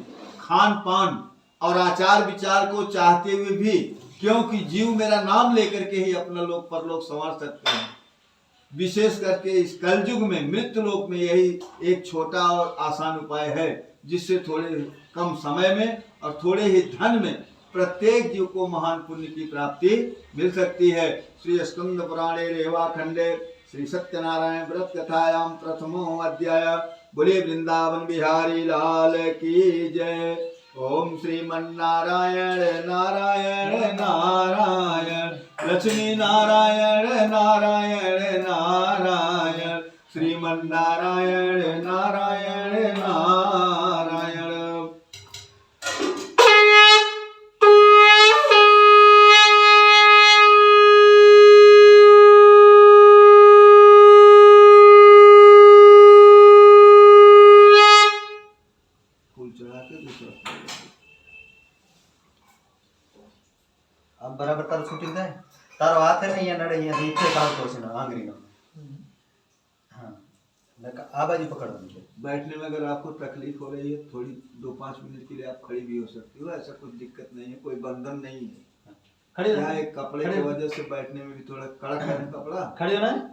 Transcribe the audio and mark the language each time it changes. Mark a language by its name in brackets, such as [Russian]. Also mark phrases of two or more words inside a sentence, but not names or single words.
[Hindi] खान पान और आचार विचार को चाहते हुए भी, क्योंकि जीव मेरा नाम लेकर के ही अपना लोक परलोक संवार सकते हैं। विशेष करके इस कलयुग में, मृत्यु लोक में यही एक छोटा और आसान उपाय है, जिससे थोड़े कम समय में और थोड़े ही धन में प्रत्येक जीव को महान पुण्य की प्राप्ति मिल सकती है। [Sanskrit] श्री स्कंद पुराणे रेवा खंडे श्री सत्यनारायण व्रत कथायाम प्रथमो अध्याय। [Hindi] बोले वृंदावन बिहारी लाल की जय। [Sanskrit] ओम श्रीमन्नारायण नारायण नारायण, लक्ष्मी नारायण नारायण नारायण, श्रीमन्नारायण नारायण नारायण। [Hindi] फूल चढ़ा के दूसरा [Gujarati] અબ બરાબર તારો શૂટિંગ થાય તારો હાથ હે ને અહીંયા નડે અહીંયા નીચે કાઢતો છે ને આંગળીનો હાં આ બાજુ [Hindi] पकड़ना है। बैठने में अगर आपको तकलीफ हो रही है, थोड़ी 2-5 मिनट के लिए आप खड़ी भी हो सकती हो, ऐसा कुछ दिक्कत नहीं है, कोई बंधन नहीं है। खड़ी हो, एक कपड़े की वजह से बैठने में भी थोड़ा कड़क है ना कपड़ा। खड़ी होना है।